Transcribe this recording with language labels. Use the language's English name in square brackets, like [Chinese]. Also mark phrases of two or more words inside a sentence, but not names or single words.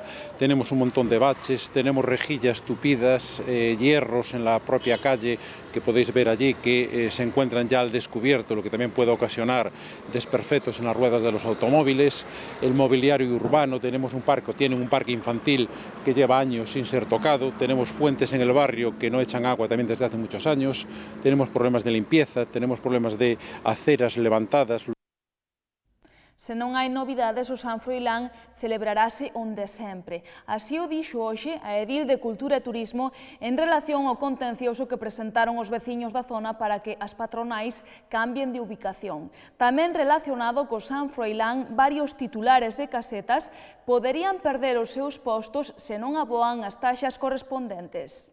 [Spanish] Tenemos un montón de baches, tenemos rejillas tupidas, hierros en la propia calle que podéis ver allí, que se encuentran ya al descubierto, lo que también puede ocasionar desperfectos en las ruedas de los automóviles. El mobiliario urbano, tienen un parque infantil que lleva años sin ser tocado, tenemos fuentes en el barrio que no echan agua también desde hace muchos años, tenemos problemas de limpieza, tenemos problemas de aceras levantadas. [Galician] Se non hai novidades, o San Froilán celebrarase onde sempre. Así o dixo hoxe a edil de Cultura e Turismo en relación ao contencioso que presentaron os veciños da zona para que as patronais cambien de ubicación. Tamén relacionado co San Froilán, varios titulares de casetas poderían perder os seus postos se non aboan as taxas correspondentes.